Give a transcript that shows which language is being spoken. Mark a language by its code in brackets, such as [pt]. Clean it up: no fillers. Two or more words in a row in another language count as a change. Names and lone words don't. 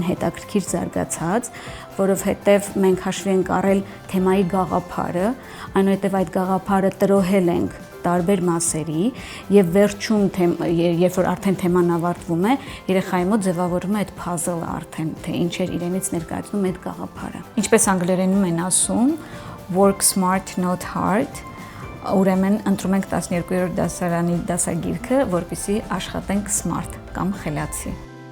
[hy] հետաքրքիր զարգացած, որովհետև մենք հաշվի ենք առել թեմայի գաղափարը, այնուհետև այդ գաղափարը տրոհել ենք տարբեր մասերի եւ վերջում երբ որ արդեն թեման ավարտվում է, երեխայի մոտ ձևավորվում է այդ puzzle-ը արդեն, թե ինչ էր իրենից ներկայացնում այդ գաղափարը։ Ինչպես անգլերենում են ասում, [en] work smart not hard, [hy] ուրեմն ընտրում ենք 12-րդ դասարանի դասագիրքը, որպեսզի աշխատենք smart կամ խելացի։